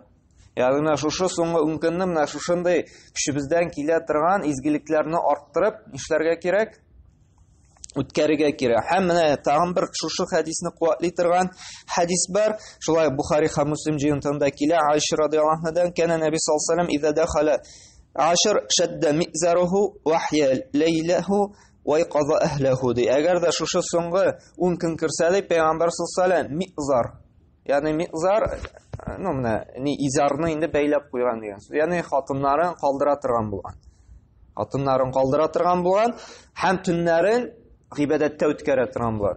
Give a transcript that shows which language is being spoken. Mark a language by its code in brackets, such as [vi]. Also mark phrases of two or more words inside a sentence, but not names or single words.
[tt] Ягъни шушы соңгы 10 көнне менә шушындый кешебездән килә торган изгелекләрне арттырып, нишләргә кирәк? Үткәрергә кирәк. Һәм менә тагын бер шушы хадисне куатлый торган хадис бар. Шулай Бухари һәм Муслим җыентында килә. [ar] Айша радиллаһу анһадан: "كان النبي صلى الله عليه وسلم إذا دخل العشر شد مئزره وأحيا ليله وأيقظ أهله." [tt] Әгәр дә шушы соңгы 10 көн кирсә, Пәйгамбер [ar] صلى الله عليه وسلم [tt] мизар. Ягъни мизар, менә изарны инде бәйләп куйган дигән сүз. Ягъни хатыннарын калдыра торган булган. Хатыннарын калдыра торган булган һәм төннәрен гыйбадәттә үткәрә торган булган.